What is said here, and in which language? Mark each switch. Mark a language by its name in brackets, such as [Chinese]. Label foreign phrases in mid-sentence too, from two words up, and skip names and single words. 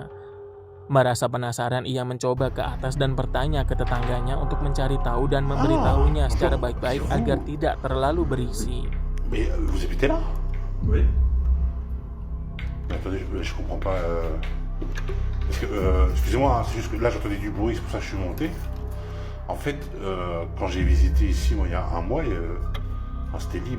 [Indonesian] Merasa penasaran, ia mencoba ke atas dan bertanya ke tetangganya untuk mencari tahu dan memberitahunya secara baik-baik agar tidak terlalu berisi. [French] Mais vous habitez là? Oui. Attendez, je comprends pas. Parce que, excusez-moi, c'est juste que là j'entendais du bruit, c'est pour ça que je suis monté. En fait, quand j'ai visité ici, moi, il y a un mois, c'était libre.